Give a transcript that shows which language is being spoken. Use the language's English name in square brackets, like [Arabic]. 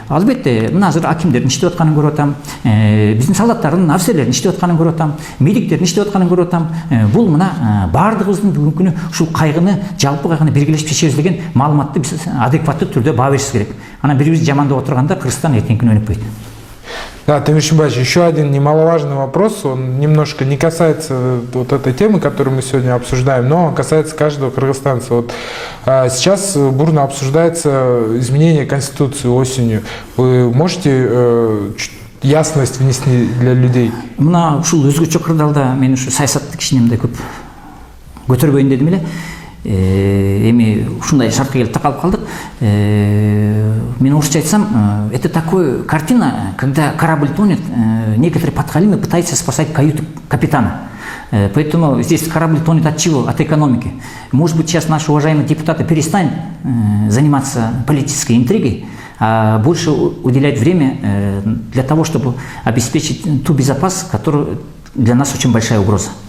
[Kyrgyz] Албетте мына азыр акимдердин иштеп атканын көрүп атам, биздин солдаттардын, офицерлердин иштеп атканын көрүп атам, медиктердин иштеп атканын көрүп атам. Бул мына баардыгыбыздын бүгүнкү күнү ушул кайгыны, жалпы кайгыны биргелешип чечебиз деген маалыматты биз адекваттуу түрдө баа беришибиз керек. Анан бири-бирибизди жамандап отурганда Кыргызстан эртеңки күнү өнүкпөйт. [Russian] Да, Темир Шимбаевич, еще один немаловажный вопрос, он немножко не касается вот этой темы, которую мы сегодня обсуждаем, но он касается каждого кыргызстанца. Вот, сейчас бурно обсуждается изменение Конституции осенью. Вы можете ясность внести для людей? [Kyrgyz] Мына ушул өзгөчө кырдаалда мен ушу саясаттык кичинемде көп көтөрбөйүн дедим эле. Эми ушундай шартка келип такалып калдык. Мен орусча айтсам, [Russian] это такая картина, когда корабль тонет, некоторые подхалимы пытаются спасать каюту капитана. Поэтому здесь корабль тонет от чего? От экономики. Может быть, сейчас наши уважаемые депутаты перестанут заниматься политической интригой, а больше уделять время для того, чтобы обеспечить ту безопасность, которая для нас очень большая угроза.